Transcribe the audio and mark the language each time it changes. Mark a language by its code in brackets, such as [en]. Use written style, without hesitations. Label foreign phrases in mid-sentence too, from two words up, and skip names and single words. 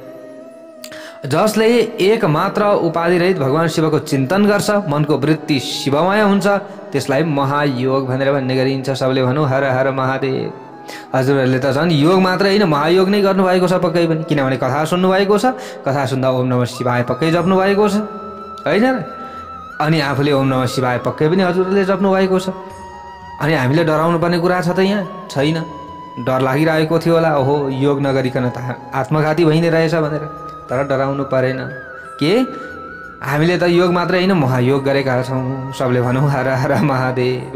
[ne] जसले एक मात्र उपाधिरहित भगवान् शिवको चिन्तन गर्छ, मनको वृत्ति शिवमय हुन्छ, त्यसलाई महायोग भनेर भन्ने गरिन्छ। सबले भनौँ हर हर महादेव। हजुरहरूले त झन् योग मात्र होइन, महायोग नै गर्नुभएको छ पक्कै पनि, किनभने कथा सुन्नुभएको छ। कथा सुन्दा ओम नमः शिवाय पक्कै जप्नु भएको छ, होइन र? अनि आफूले ओम नमः शिवाय पक्कै पनि हजुरहरूले जप्नु भएको छ। अनि हामीले डराउनु पर्ने कुरा छ त यहाँ? छैन। डर लागिरहेको थियो होला, ओहो योग नगरिकन त आत्मघाती भइने रहेछ भनेर, तर डराउनु परेन। के हामीले त योग मात्रै होइन, महायोग गरेका छौँ। सबले भनौँ हर हर महादेव।